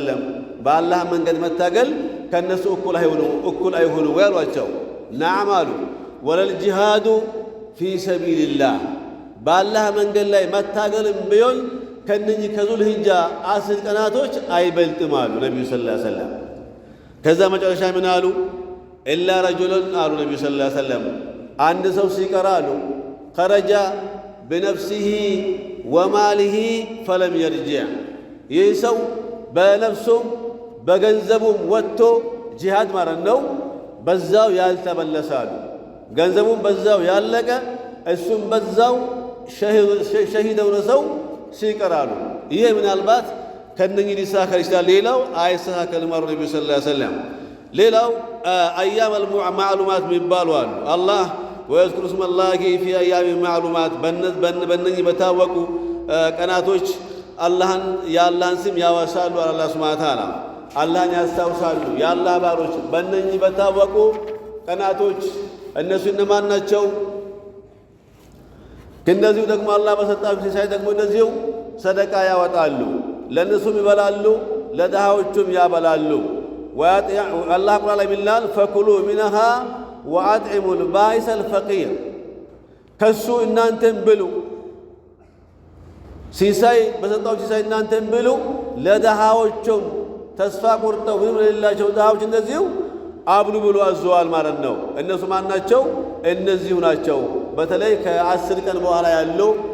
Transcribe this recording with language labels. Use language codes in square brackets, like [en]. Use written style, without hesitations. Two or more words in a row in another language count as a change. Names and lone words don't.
[am] ወሰለም በአላህ መንገድ መታገል ከነሱ እኩል አይሆኑ ያሏቸው ነዓም አሉ [ar] ولا الجهاد في سبيل الله [am] በአላህ መንገድ ላይ መታገልም ቢሆን ከነኚህ ከዙል ሂጃ 10 ቀናቶች አይበልጥም አሉ ነብዩ ሰለላሁ [ar] عليه وسلم [am] ከዛ መጨረሻ ምን አሉ [ar] إلا رجل [am] አሉ ነብዩ [ar] صلى الله عليه وسلم [am] አንድ ሰው ሲቀራ አሉ [ar] خرج بنفسه وماله فلم يرجع يسو بنفسه [am] بገንዘቡም ወጥቶ ጂሃድ ማለት ነው በዛው ያልተመለሳሉ ገንዘቡም በዛው ያለቀ እሱም በዛው ሸሂደው ነው ሲቀራሉ ይሄ ምናልባት ከነኚህ ሊሳከር ይችላል ሌላው አይሳከልም አሉ ነብዩ [ar] صلى الله عليه وسلم [am] ሌላው [ar] أيام المعلومات [am] የሚባሉ አሉ አላህ [ar] ويذكر اسم الله في ايام معلومات [am] በነኚህ በታወቁ ቀናቶች አላህን ያላህን ስም ያወሳሉ አላህ [ar] سبحانه وتعالى [am] አላህን ያስታውሳሉ ያላህ ባሮች በነኚህ በታወቁ ቀናቶች እነሱ እነማን ናቸው እንደዚሁ ደግሞ አላህ በሰጣቸው ሲሳይ ደግሞ እንደዚሁ ሰደቃ ያወጣሉ ለነሱም ይበላሉ ለደሃዎቹም ያበላሉ አላህ ቁርአን ላይ ይላል [ar] فكلوا منها وأطعموا البائس الفقير [am] ከሱ እናንተም ብሉ ሲሳይ በሰጣው ሲሳይ እናንተም ብሉ ለደሃዎቹም ተስፋ ቆርጠው ምንም ለሌላቸው ደሃዎች እንደዚሁ አብሉ ብሎ አዘዋል ማለት ነው እነሱ ማን ናቸው እነዚሁ ናቸው በተለይ ከ10 ቀን በኋላ ያለው